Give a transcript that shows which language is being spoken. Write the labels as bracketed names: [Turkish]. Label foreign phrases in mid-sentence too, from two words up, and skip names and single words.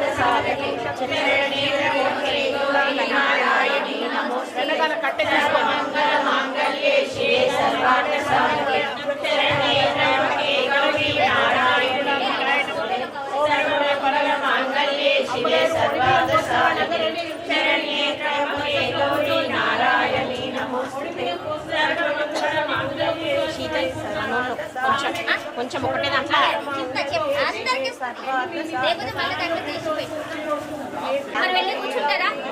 [Sanskrit] साधिके शरण्ये त्र्यंबके गौरी नारायणी नमोस्तुते सर्वमंगल मांगल्ये शिवे सर्वार्थ साधिके शरण्ये त्र्यंबके गौरी नारायणी नमोस्तुते सर्वमंगल मांगल्ये शिवे सर्वार्थ साधिके शरण्ये त्र्यंबके गौरी नारायणी नमोस्तुते सर्वमंगल मांगल्ये शिवे [Telugu] కొంచెం ఒకటే దాంట్లో లేకపోతే మళ్ళీ దాంట్లో తీసిపోయి మరి వెళ్ళి కూర్చుంటారా